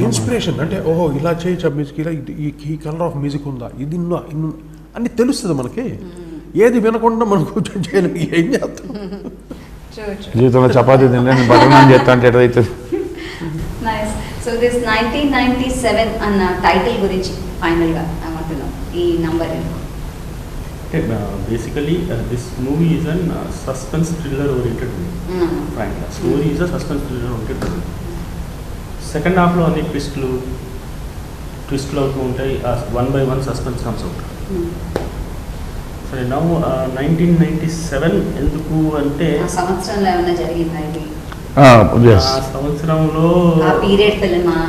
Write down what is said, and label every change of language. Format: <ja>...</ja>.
<te>Inspiration అంటే ఓహో ఇలా చేయొచ్చా మ్యూజిక్, ఇలా ఈ కలర్ ఆఫ్ మ్యూజిక్ ఉందా, ఇది అన్ని తెలుస్తుంది మనకి. ఏది వినకుండా మనం కూర్చొని చేయలేము, ఏం చేస్తాం. జీవితంలో చపాతీ తినలేని బటర్ చేస్తా అంటే ఎట్లయితుంది.</te> <en>Nice.</en> <te>సో దిస్ 1997 అన్న టైటిల్ గురించి ఫైనల్గా ఏమంటున్నాం, ఈ number</te> <en>basically this movie is an suspense thriller oriented movie. Frankly, story is a suspense thriller oriented movie.</en> <te>Second half లో అన్ని ట్విస్ట్లు అవుతూ ఉంటాయి, 1 by 1</te> <en>Suspense comes out.</en> <te>సరే, నౌ 1997 ఎందుకు అంటే ఆ సంవత్సరంలో ఏమైనా జరిగిందా ఇది? ఆ సంవత్సరంలో ఆ పీరియడ్ ఫిల్మా</te>